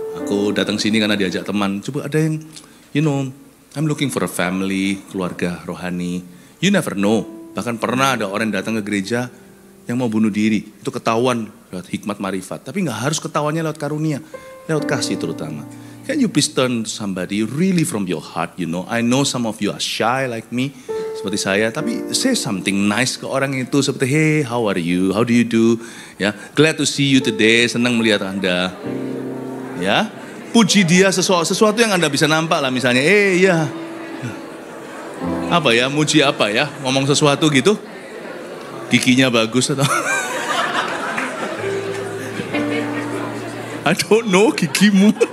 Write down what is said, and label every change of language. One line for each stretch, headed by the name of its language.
Indonesian: Aku datang sini karena diajak teman. Coba ada yang,
English: I'm looking for a family,
Indonesian: keluarga rohani.
English: You never know.
Indonesian: Bahkan pernah ada orang yang datang ke gereja yang mau bunuh diri. Itu ketahuan lewat hikmat marifat. Tapi gak harus ketahuannya lewat karunia, lewat kasih terutama.
English: Can you please turn to somebody really from your heart, I know some of you are shy like me,
Indonesian: seperti saya, tapi
English: say something nice
Indonesian: ke orang itu seperti,
English: hey, how are you? How do you do? Ya, glad to see you today,
Indonesian: senang melihat Anda. Ya, puji dia sesuatu yang Anda bisa nampak lah, misalnya, ya. Apa ya, muji apa ya? Ngomong sesuatu gitu. Giginya bagus atau
English: I don't know
Indonesian: gigimu.